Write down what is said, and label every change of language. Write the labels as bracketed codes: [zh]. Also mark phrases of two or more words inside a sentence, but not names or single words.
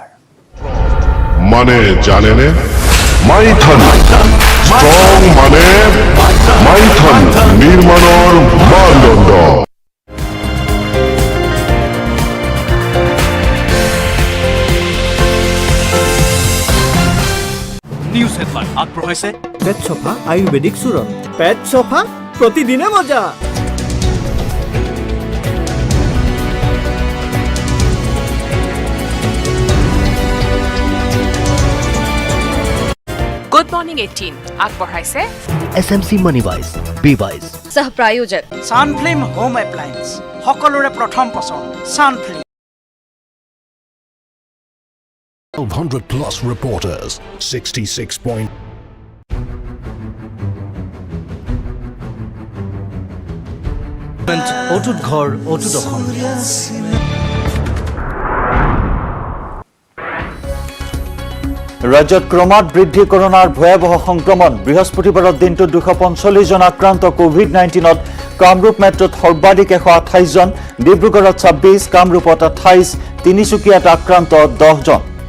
[as] মানে জানেনে মাইথন ষ্ট্ৰং মানে মাইথন নিৰ্মাণৰ মানদণ্ড [en] news headline [as] আগবঢ়াইছে পেট সোফা আয়ুৰ্বেদিক চূৰণ পেট সোফা প্ৰতিদিনে মজা Good Morning 18 আগবঢ়াইছে SMC Moneywise BWise সহপ্ৰায়োজক Sunflame Home Appliance সকলোৰে প্ৰথম পছন্দ Sunflame [en] 100 plus reporters 66 point [as] অটুট ঘৰ অটুট অসম ৰাজ্যত ক্ৰমাৎ বৃদ্ধি কৰোনাৰ ভয়াৱহ সংক্ৰমণ বৃহস্পতিবাৰৰ দিনটোত 245 জন আক্ৰান্ত কোভিড-19ত কামৰূপ মেট্ৰত সৰ্বাধিক 128 জন ডিব্ৰুগড়ত 26 কামৰূপত 28 তিনিচুকীয়াত আক্ৰান্ত 10 জন